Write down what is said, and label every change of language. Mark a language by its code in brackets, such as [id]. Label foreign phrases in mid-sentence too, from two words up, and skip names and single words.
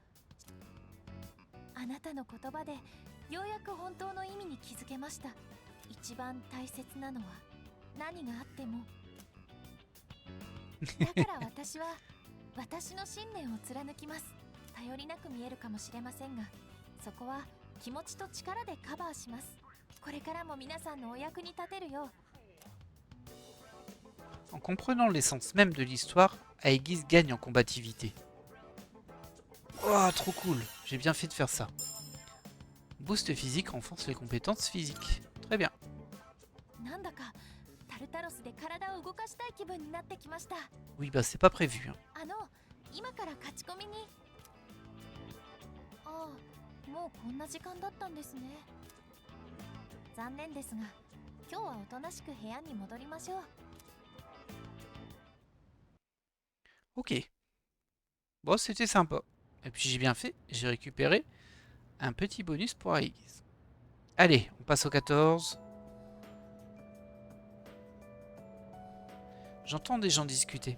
[ja] あなたの言葉でようやく本当の意味に気づけました一番大切なのは何があってもだから私は私の信念を貫きます頼りなく見えるかもしれませんがそこは気持ちと力でカバーしますこれからも皆さんのお役に立てるよう [fr] En comprenant l'essence même de l'histoire, Aegis gagne en combativité. Oh, trop cool. J'ai bien fait de faire ça. Boost physique renforce les compétences physiques. Très bien. [ja] なんだかタルタロスで体を動かしたい気分になってきました [fr] Oui, bah c'est pas prévu. Hein. [ja] 今から勝ち込みにああもうこんな時間だったんですね残念ですが今日はおとなしく部屋に戻りましょう [fr] Ok. Bon, c'était sympa. Et puis j'ai bien fait, j'ai récupéré un petit bonus pour Aegis. Allez, on passe au 14. J'entends des gens discuter.